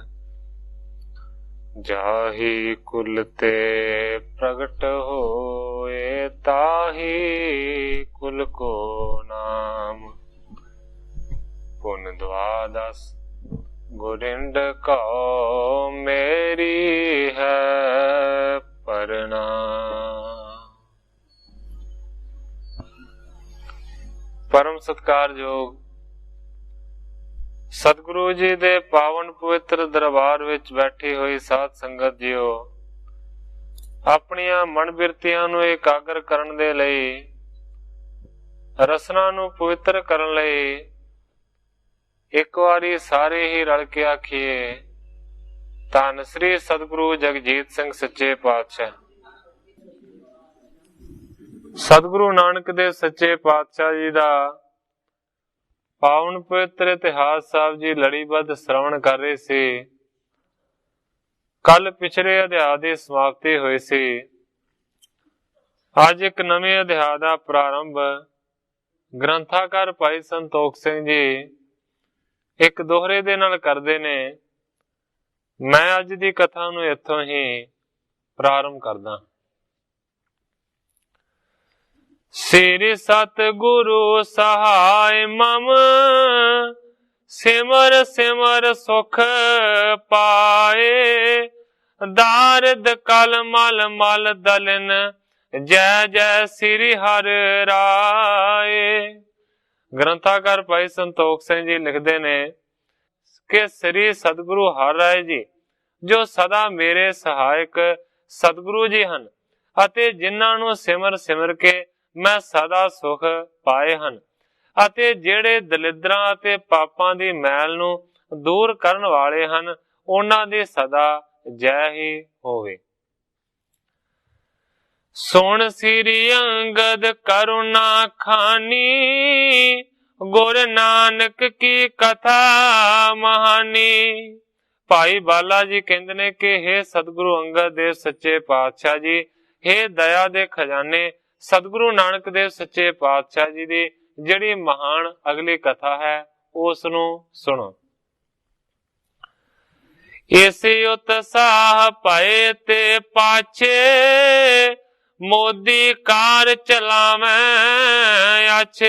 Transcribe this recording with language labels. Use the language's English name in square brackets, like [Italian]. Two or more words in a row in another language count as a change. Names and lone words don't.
[Braj] जाहि कुल ते प्रगट होए, ताहि कुल को नाम। पुन द्वादश गुरिंद कहो, मेरी है प्रणाम। [Punjabi] ਪਰਮ ਸਤਿਕਾਰਯੋਗ ਸਤਿਗੁਰੂ ਜੀ ਦੇ ਪਾਵਨ ਪਵਿੱਤਰ ਦਰਬਾਰ ਵਿੱਚ ਬੈਠੀ ਹੋਈ ਸਾਧ ਸੰਗਤ ਜੀਓ, ਆਪਣੀਆਂ ਮਨ ਬਿਰਤੀਆਂ ਨੂੰ ਇਕਾਗਰ ਕਰਨ ਦੇ ਲਈ, ਰਸਨਾ ਨੂੰ ਪਵਿੱਤਰ ਕਰਨ ਲਈ ਇੱਕ ਵਾਰੀ ਸਾਰੇ ਹੀ ਰਲ ਕੇ ਆਖੀਏ, ਧੰਨ ਸ੍ਰੀ ਸਤਿਗੁਰੂ ਜਗਜੀਤ ਸਿੰਘ ਸੱਚੇ ਪਾਤਸ਼ਾਹ। ਸਤਿਗੁਰੂ ਨਾਨਕ ਦੇਵ ਸੱਚੇ ਪਾਤਸ਼ਾਹ ਜੀ ਦਾ ਪਾਵਨ ਪਵਿੱਤਰ ਇਤਿਹਾਸ ਸਾਹਿਬ ਜੀ ਲੜੀਬੱਧ ਸ੍ਰਵਣ ਕਰ ਰਹੇ ਸੀ। ਕੱਲ੍ਹ ਪਿਛਲੇ ਅਧਿਆਇ ਕੀ ਸਮਾਪਤੀ ਹੋਈ ਸੀ। ਅੱਜ ਇੱਕ ਨਵੇਂ ਅਧਿਆਇ ਕਾ ਪ੍ਰਾਰੰਭ ਗ੍ਰੰਥਾਕਾਰ ਭਾਈ ਸੰਤੋਖ ਸਿੰਘ ਜੀ ਇੱਕ ਦੋਹਰੇ ਦੇ ਨਾਲ ਕਰਦੇ ਨੇ। ਮੈਂ ਅੱਜ ਦੀ ਕਥਾ ਨੂੰ ਇੱਥੋਂ ਹੀ ਪ੍ਰਾਰੰਭ ਕਰਦਾ। [Braj] श्री सतगुरु सहाय मम, सिमर सिमर सुख पाए। दारद कल मल मल दलन, जय जय श्री हर राय। [Punjabi] ਗ੍ਰੰਥਾਕਾਰ ਭਾਈ ਸੰਤੋਖ ਸਿੰਘ ਜੀ ਲਿਖਤੇ ਨੇ ਕਿ ਸ੍ਰੀ ਸਤਿਗੁਰੂ ਹਰਿ ਰਾਇ ਜੀ ਜੋ ਸਦਾ ਮੇਰੇ ਸਹਾਇਕ ਸਤਿਗੁਰੂ ਜੀ ਹਨ, ਅਤੇ ਜਿਨ੍ਹਾਂ ਨੂੰ ਸਿਮਰ ਸਿਮਰ ਕੇ ਮੈਂ ਸਦਾ ਸੁਖ ਪਾਏ ਹਨ, ਅਤੇ ਜਿਹੜੇ ਦਲਿੱਦਰਾਂ ਅਤੇ ਪਾਪਾਂ ਦੀ ਮੈਲ ਨੂੰ ਦੂਰ ਕਰਨ ਵਾਲੇ ਹਨ, ਉਨ੍ਹਾਂ ਦੀ ਸਦਾ ਜੈ ਹੀ ਹੋਵੇ। [Braj] सुन श्री अंगद करुणा खानी, गुर नानक की कथा महानी। [Punjabi] ਭਾਈ ਬਾਲਾ ਜੀ ਕਹਿੰਦੇ ਨੇ ਕਿ ਹੇ ਸਤਿਗੁਰੂ ਅੰਗਦ ਦੇਵ ਸੱਚੇ ਪਾਤਸ਼ਾਹ ਜੀ, ਹੇ ਦਇਆ ਦੇ ਖ਼ਜ਼ਾਨੇ ਸਤਿਗੁਰੂ ਨਾਨਕ ਦੇਵ ਸੱਚੇ ਪਾਤਸ਼ਾਹ ਜੀ ਦੀ ਜਿਹੜੀ ਮਹਾਨ ਅਗਲੀ ਕਥਾ ਹੈ ਉਸ ਨੂੰ ਸੁਣੋ। [Braj] इसे उत्साह पाए ते पाछे, मोदी कार चलावे आछे।